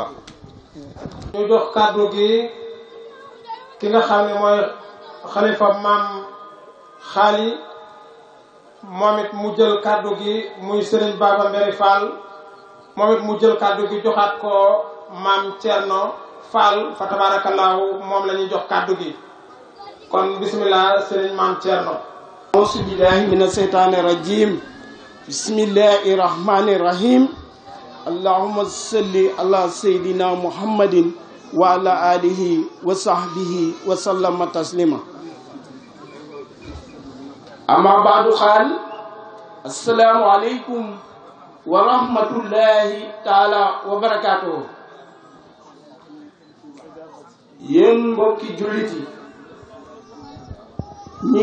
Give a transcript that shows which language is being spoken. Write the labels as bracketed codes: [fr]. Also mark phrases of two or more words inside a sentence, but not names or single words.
[wo] ñu jox kàddu gi ki nga xam ne mooy xalifa maam xaali moom it mu jël kàddu gi muy Serigne Baba Mbéri Fall moom it mu jël kàddu gi joxaat ko maam Thierno Fall fa tabaarakallaahu moom la ñuy jox kàddu gi kon bismillah Serigne maam Thierno. [ar] أعوذ بالله من الشيطان الرجيم بسم الله الرحمن الرحيم اللهم صل على سيدنا محمد وعلى آله وصحبه وسلم تسليما أما بعد قال السلام عليكم ورحمة الله تعالى وبركاته [wo] yéen mbokki jullit yi ñi